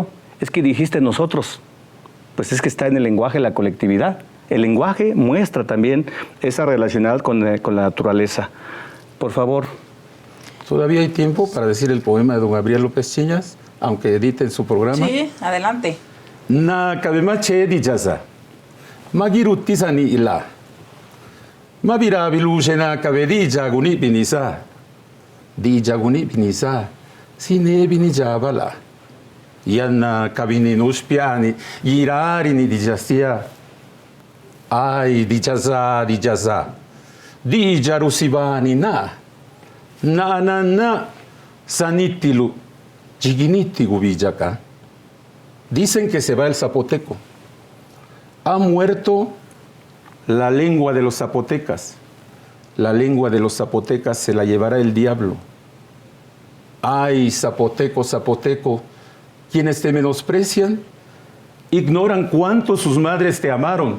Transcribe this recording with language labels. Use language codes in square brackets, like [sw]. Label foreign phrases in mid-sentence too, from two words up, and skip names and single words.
[es] Es que dijiste nosotros. Pues es que está en el lenguaje la colectividad. El lenguaje muestra también esa relacionalidad con la naturaleza. Por favor. ¿Todavía hay tiempo para decir el poema de don Gabriel López Chiñas, aunque editen su programa? Sí, adelante. [zap] Na kabemache di jaza. Magiruti sani ila. Mabira bilushena kabedi jaguni binisa. Di jaguni binisa. Sine bini jabala. Yanna kabini nuspiani. Girari ni di jastia. Ay, di jaza, di jaza. Di jarusibani na. Na, sanitilu, chiginiti gubillacá. [es] Dicen que se va el zapoteco. Ha muerto la lengua de los zapotecas. La lengua de los zapotecas se la llevará el diablo. Ay, zapoteco, zapoteco, quienes te menosprecian, ignoran cuánto sus madres te amaron.